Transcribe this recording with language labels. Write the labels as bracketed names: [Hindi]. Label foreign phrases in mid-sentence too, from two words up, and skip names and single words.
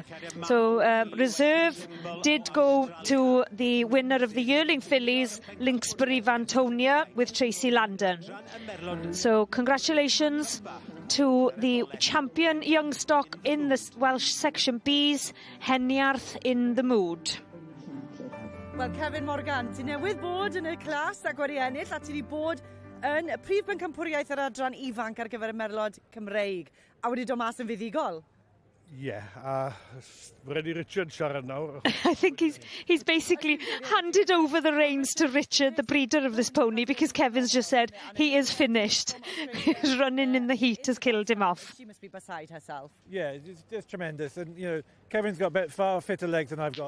[English] So reserve did go to the winner of the yearling fillies, Lynxbury Vantonia with Tracy Landon. So congratulations to the champion young stock in the Welsh section B's, Henniarth in the Mood. [Welsh] Wel, Kevin Morgan, ti newydd bod yn y clas ac wedi ennill, a ti wedi bod yn y prif bencampwriaeth yr adran ifanc ar gyfer y merlod Cymreig, a wedi dod mas yn fuddigol. [English] Yeah, ready Richard siarad now. I think he's basically handed over the reins to Richard, the breeder of this pony, because Kevin's just said he is finished. His running in the heat has killed him off. She must be beside herself. Yeah, it's just tremendous. And, you know, Kevin's got far fitter legs than I've got.